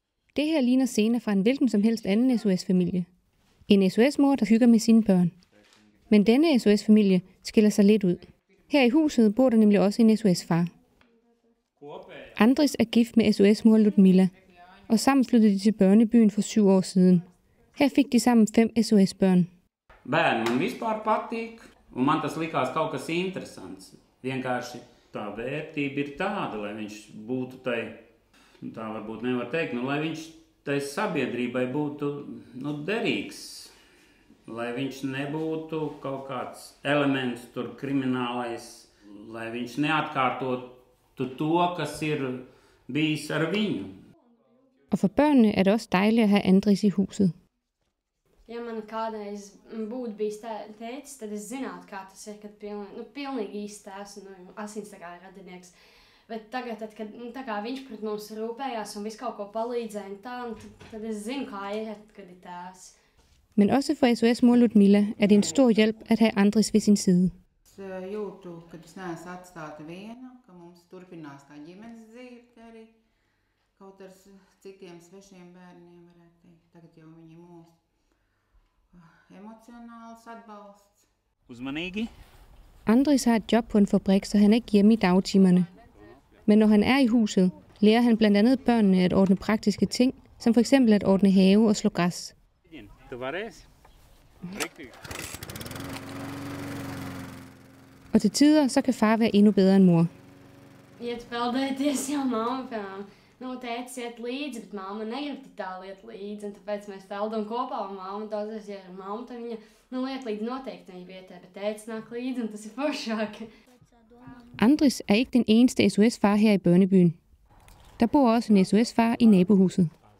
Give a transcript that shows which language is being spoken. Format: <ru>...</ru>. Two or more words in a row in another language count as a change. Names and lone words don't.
<da>Det her ligner scener fra en hvilken som helst anden SOS-familie. En SOS-mor, der hygger med sine børn. Men denne SOS-familie skiller sig lidt ud. Her i huset bor der nemlig også en SOS-far. Andris er gift med SOS-mor Ludmila, og sammen flyttede de til børnebyen for 7 år siden. Her fik de sammen 5 SOS-børn.</da> <lv>Bērni man vispār patīk, un man tas likās kaut kas interesants. Vienkārši tā vērtība ir tāda, lai viņš būtu tai, tā varbūt nevar teikt, lai viņš tai sabiedrībai būtu derīgs. Lai viņš nebūtu kaut kāds elements tur kriminālais, lai viņš neatkārtotu to, kas ir bijis ar viņu.</lv> <da>Og for børnene er det også dejligt at have Andris i huset.</da> <lv>Ja man kādreiz būtu bijis tētis, tad es zinātu, kā tas ir, kad pilnīgi īsti tēvs un asinstakā radinieks. Bet tagad, kad tā kā viņš pret mums rūpējās un visu kaut ko palīdzēja, tad es zinu, kā ir, kad ir tēvs.</lv> <da>Men også for SOS-mor Ludmila er det en stor hjælp at have Andris ved sin side.</da> <lv>Es jūtu, ka es neesmu atstāta viena, ka mums turpinās tā ģimenes dzīve arī. Kaut ar citiem svešiem bērniem varētu teikt. Tagad jau viņi mūs emocionāls atbalsts. Uzmanīgi.</lv> <da>Andris har et job på en fabrik, så han er ikke hjemme i dagtimerne. Men når han er i huset, lærer han blandt andet børnene at ordne praktiske ting, som for eksempel at ordne have og slå græs. Og til tider, så kan far være endnu bedre end mor.</da> <lv>Iet peldēties jau mamma, piemēram. Tētis iet līdzi, bet mamma negrib tik tālu iet līdzi, un tāpēc mēs peldam kopā, un mamma daudzreiz, ja ir mamma, tad viņa liet līdzi noteikti viņa vietē, bet tētis nāk līdzi, un tas ir foršāk.</lv> <da>Andris er ikke den eneste SOS-far her i børnebyen. Der bor også en SOS-far i nabohuset.</da>